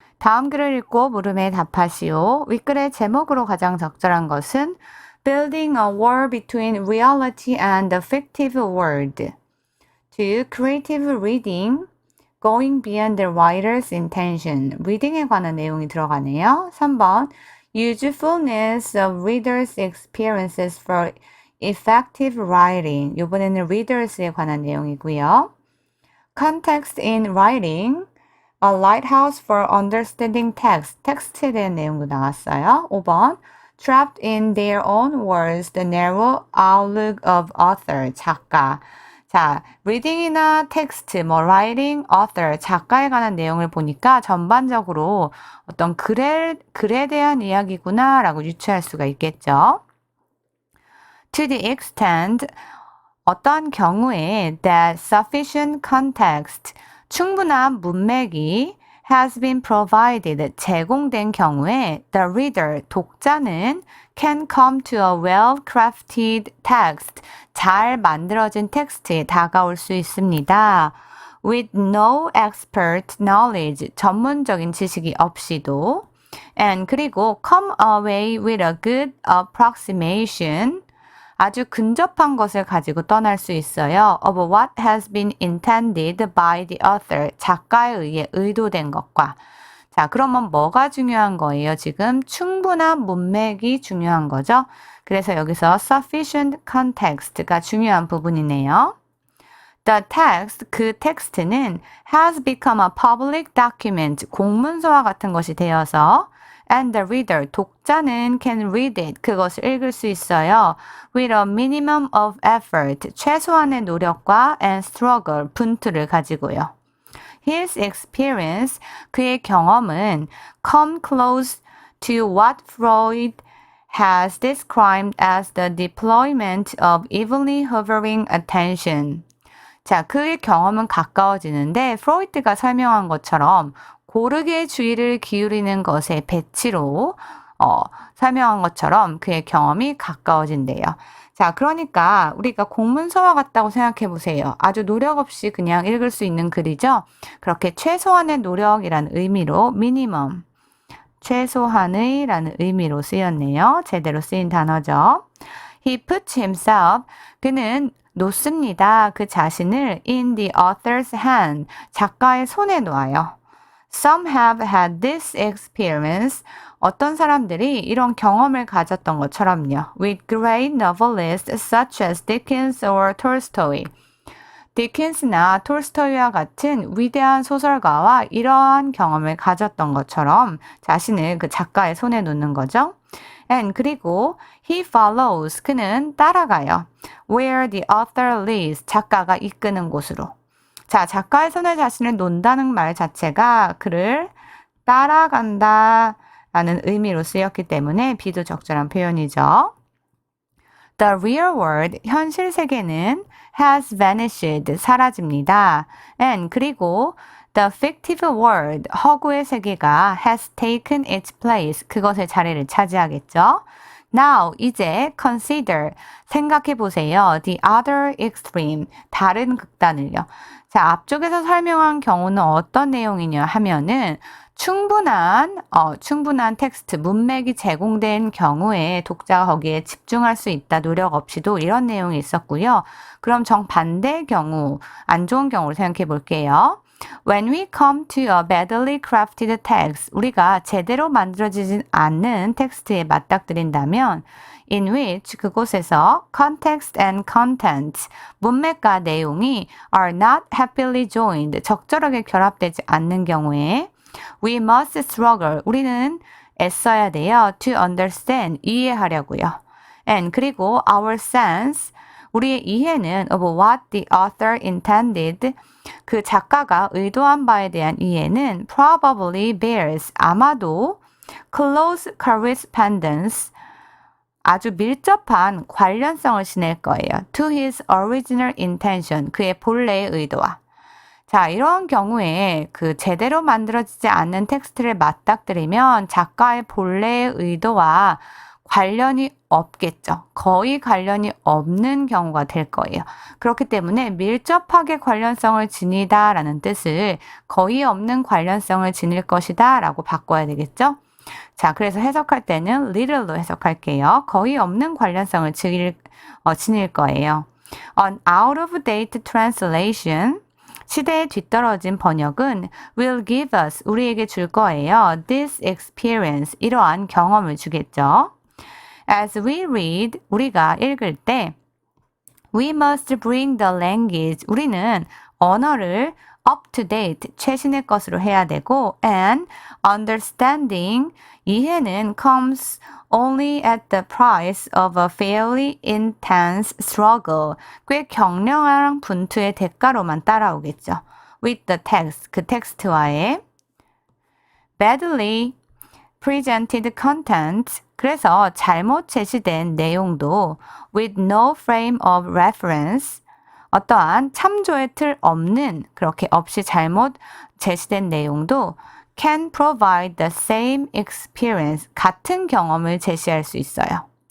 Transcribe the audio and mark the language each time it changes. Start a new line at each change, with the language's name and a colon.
Korean: 다음 글을 읽고 물음에 답하시오. 윗글의 제목으로 가장 적절한 것은
English: Building a wall between reality and the fictive world. 2. Creative reading. Going beyond the writer's intention.
Korean: reading에 관한 내용이 들어가네요. 3번.
English: Usefulness of readers' experiences for effective writing.
Korean: 이번에는 readers에 관한 내용이고요.
English: Context in writing. A lighthouse for understanding text.
Korean: 텍스트에 대한 내용도 나왔어요. 5번.
English: Trapped in their own words, the narrow outlook of author.
Korean: 작가. 자, reading이나 텍스트, writing, author, 작가에 관한 내용을 보니까 전반적으로 어떤 글에 대한 이야기구나 라고 유추할 수가 있겠죠.
English: To the extent,
Korean: 어떤 경우에
English: that sufficient context,
Korean: 충분한 문맥이
English: has been provided,
Korean: 제공된 경우에
English: the reader,
Korean: 독자는
English: can come to a well-crafted text,
Korean: 잘 만들어진 텍스트에 다가올 수 있습니다.
English: With no expert knowledge,
Korean: 전문적인 지식이 없이도
English: and
Korean: 그리고
English: come away with a good approximation,
Korean: 아주 근접한 것을 가지고 떠날 수 있어요.
English: of what has been intended by the author,
Korean: 작가에 의해 의도된 것과. 자, 그러면 뭐가 중요한 거예요? 지금 충분한 문맥이 중요한 거죠. 그래서 여기서 sufficient context가 중요한 부분이네요.
English: The text,
Korean: 그 텍스트는
English: has become a public document,
Korean: 공문서와 같은 것이 되어서
English: and the reader,
Korean: 독자는
English: can read it,
Korean: 그것을 읽을 수 있어요.
English: with a minimum of effort,
Korean: 최소한의 노력과
English: and struggle,
Korean: 분투를 가지고요.
English: His experience,
Korean: 그의 경험은
English: come close to what Freud has described as the deployment of evenly hovering attention.
Korean: 자, 그의 경험은 가까워지는데 프로이트가 설명한 것처럼 고르게 주의를 기울이는 것의 배치로 설명한 것처럼 그의 경험이 가까워진대요. 자, 그러니까 우리가 공문서와 같다고 생각해 보세요. 아주 노력 없이 그냥 읽을 수 있는 글이죠. 그렇게 최소한의 노력이라는 의미로 미니멈, 최소한의 라는 의미로 쓰였네요. 제대로 쓰인 단어죠.
English: He puts himself,
Korean: 그는 놓습니다. 그 자신을
English: in the author's hand,
Korean: 작가의 손에 놓아요.
English: Some have had this experience.
Korean: 어떤 사람들이 이런 경험을 가졌던 것처럼요.
English: With great novelists such as Dickens or Tolstoy.
Korean: 디킨스나 톨스토이와 같은 위대한 소설가와 이러한 경험을 가졌던 것처럼 자신을 그 작가의 손에 놓는 거죠.
English: And
Korean: 그리고
English: he follows,
Korean: 그는 따라가요.
English: Where the author leads,
Korean: 작가가 이끄는 곳으로. 자, 작가의 손에 자신을 놓는다는 말 자체가 그를 따라간다 라는 의미로 쓰였기 때문에 비도적절한 표현이죠.
English: The real world,
Korean: 현실 세계는
English: has vanished,
Korean: 사라집니다.
English: And
Korean: 그리고
English: the fictive world,
Korean: 허구의 세계가
English: has taken its place,
Korean: 그것의 자리를 차지하겠죠.
English: Now,
Korean: 이제
English: consider,
Korean: 생각해 보세요.
English: The other extreme,
Korean: 다른 극단을요. 자, 앞쪽에서 설명한 경우는 어떤 내용이냐 하면은 충분한 텍스트, 문맥이 제공된 경우에 독자가 거기에 집중할 수 있다, 노력 없이도 이런 내용이 있었고요. 그럼 정반대의 경우, 안 좋은 경우를 생각해 볼게요.
English: When we come to a badly crafted text,
Korean: 우리가 제대로 만들어지지 않는 텍스트에 맞닥뜨린다면
English: in which,
Korean: 그곳에서
English: context and content,
Korean: 문맥과 내용이
English: are not happily joined,
Korean: 적절하게 결합되지 않는 경우에
English: we must struggle,
Korean: 우리는 애써야 돼요.
English: to understand,
Korean: 이해하려고요.
English: and
Korean: 그리고
English: our sense,
Korean: 우리의 이해는
English: of what the author intended,
Korean: 그 작가가 의도한 바에 대한 이해는
English: probably bears,
Korean: 아마도
English: close correspondence,
Korean: 아주 밀접한 관련성을 지닐 거예요.
English: to his original intention,
Korean: 그의 본래의 의도와. 자, 이런 경우에 그 제대로 만들어지지 않는 텍스트를 맞닥뜨리면 작가의 본래의 의도와 관련이 없겠죠. 거의 관련이 없는 경우가 될 거예요. 그렇기 때문에 밀접하게 관련성을 지니다 라는 뜻을 거의 없는 관련성을 지닐 것이다 라고 바꿔야 되겠죠. 자, 그래서 해석할 때는 little로 해석할게요. 거의 없는 관련성을 지닐 거예요.
English: An out of date translation,
Korean: 시대에 뒤떨어진 번역은
English: will give us,
Korean: 우리에게 줄 거예요.
English: This experience,
Korean: 이러한 경험을 주겠죠.
English: As we read,
Korean: 우리가 읽을 때
English: we must bring the language,
Korean: 우리는 언어를
English: up to date,
Korean: 최신의 것으로 해야 되고
English: and understanding,
Korean: 이해는
English: comes only at the price of a fairly intense struggle,
Korean: 꽤 격렬한 분투의 대가로만 따라오겠죠.
English: With the text,
Korean: 그 텍스트와의
English: badly presented content,
Korean: 그래서 잘못 제시된 내용도
English: with no frame of reference,
Korean: 어떠한 참조의 틀 없는, 그렇게 없이 잘못 제시된 내용도
English: can provide the same experience,
Korean: 같은 경험을 제시할 수 있어요.